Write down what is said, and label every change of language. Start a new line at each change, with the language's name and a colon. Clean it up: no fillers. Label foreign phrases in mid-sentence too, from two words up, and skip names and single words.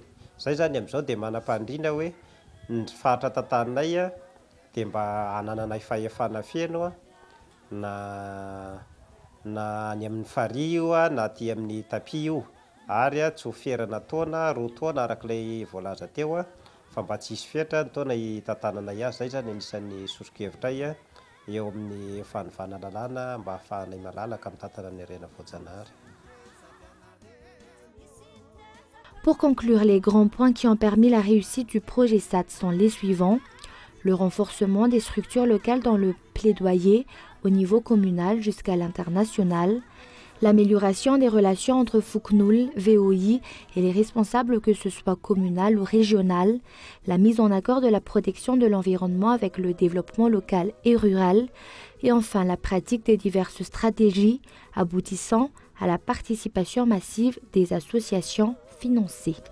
Malagasy: Izay zany amin'izao dia manam-pandriana hoe ny fahatra tantaninay dia mba hanananay fahefana feno na ny amin'ny fario na aty amin'ny tapi io ary tsy ho ferana taona roa taona arak'ilay voalaza teo fa mba tsy hisy fetra ny taona hitantananay azy. Zay zany anisan'ny sosokevitray eo amin'ny fanovana lalàna mba hahafahanay malalaka mitantana ny arena voajanahary.
French: Pour conclure, les grands points qui ont permis la réussite du projet SAT sont les suivants. Le renforcement des structures locales dans le plaidoyer au niveau communal jusqu'à l'international, l'amélioration des relations entre FUCNUL, VOI et les responsables que ce soit communal ou régional, la mise en accord de la protection de l'environnement avec le développement local et rural, et enfin la pratique des diverses stratégies aboutissant à la participation massive des associations financées.